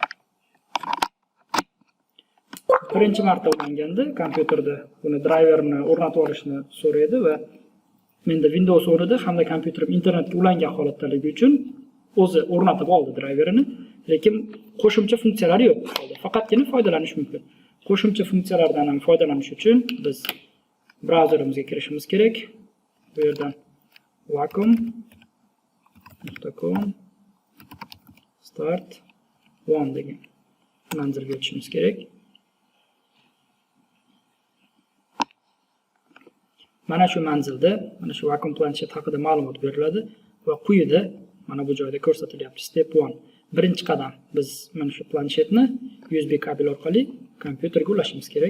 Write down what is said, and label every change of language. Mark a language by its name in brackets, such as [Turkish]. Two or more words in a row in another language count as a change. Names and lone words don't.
[Uzbek] Birinchi marta ulanganda kompyuterda buni driverni o'rnatib olishni so'raydi va menda Windows o'rnida hamda kompyuterim internetga ulangan holatdaligi uchun o'zi o'rnatib oldi driverini, lekin qo'shimcha funksiyalari yo'q. Faqatgina foydalanish mumkin. Qo'shimcha funksiyalardan ham foydalanish uchun biz brauzerimizga kirishimiz kerak. Bu yerdan vacuum.com start one degan manzilga o'tishimiz kerak. Mana shu manzilda mana shu vakuum planshet haqida ma'lumot beriladi va quyida mana bu joyda ko'rsatilyapti. Step 1. Birinchi qadam biz mana shu planshetni USB kabel orqali kompyuterga ulashimiz kerak.